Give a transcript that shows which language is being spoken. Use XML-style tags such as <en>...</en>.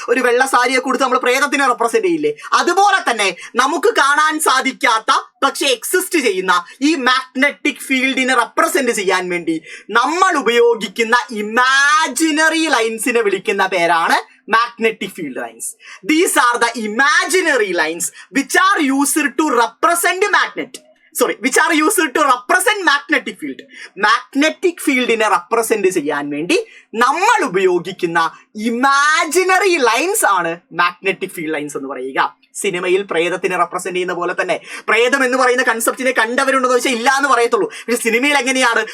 <ml>ഒരു വെള്ള സാരിയെ കൊടുത്ത് നമ്മൾ പ്രേതത്തിനെ റെപ്രസെന്റ് ചെയ്യില്ലേ? അതുപോലെ തന്നെ നമുക്ക് കാണാൻ സാധിക്കാത്ത പക്ഷെ എക്സിസ്റ്റ് ചെയ്യുന്ന ഈ മാഗ്നറ്റിക് ഫീൽഡിനെ റെപ്രസെന്റ് ചെയ്യാൻ വേണ്ടി നമ്മൾ ഉപയോഗിക്കുന്ന ഇമാജിനറി ലൈൻസിനെ വിളിക്കുന്ന പേരാണ് magnetic field lines.</ml> <en>These are the imaginary lines which are used to represent which are used to represent magnetic field.</en> <ml>Magnetic field നെ റെപ്രസെന്റ് ചെയ്യാൻ വേണ്ടി നമ്മൾ ഉപയോഗിക്കുന്ന ഇമാജിനറി ലൈൻസ് ആണ് മാഗ്നറ്റിക് ഫീൽഡ് ലൈൻസ് എന്ന് പറയുക. സിനിമയിൽ പ്രേതത്തിനെ റെപ്രസെന്റ് ചെയ്യുന്ന പോലെ തന്നെ പ്രേതം എന്ന് പറയുന്ന കൺസെപ്റ്റിനെ കണ്ടവരുണ്ടെന്ന് വെച്ചാൽ ഇല്ല എന്ന് പറയത്തുള്ളൂ. പക്ഷെ സിനിമയിൽ എങ്ങനെയാണ്?</ml>